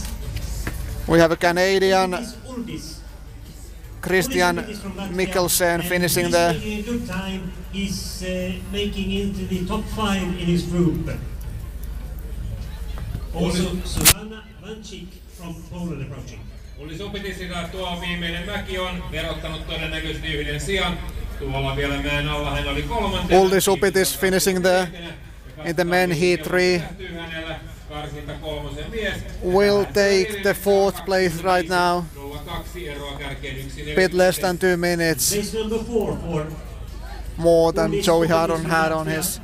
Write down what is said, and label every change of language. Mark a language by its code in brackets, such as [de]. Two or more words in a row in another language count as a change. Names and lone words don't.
[en] We have a Canadian, Christian Mikkelsen, finishing there. Making a good time. He's making into the top 5 in his group. Also Susanna Vanchik from Poland approaching. [fi] Ullis Upitisilla tuo viimeinen mäki on verottanut todennäköisesti yhden sijan. Tuolla vielä mäen alla hän oli kolmantena. [en] Ullis Upitis finishing there in the men heat 3. Will take the 4th place right now. Bit less than 2 minutes. More than Joey Hardon had on his.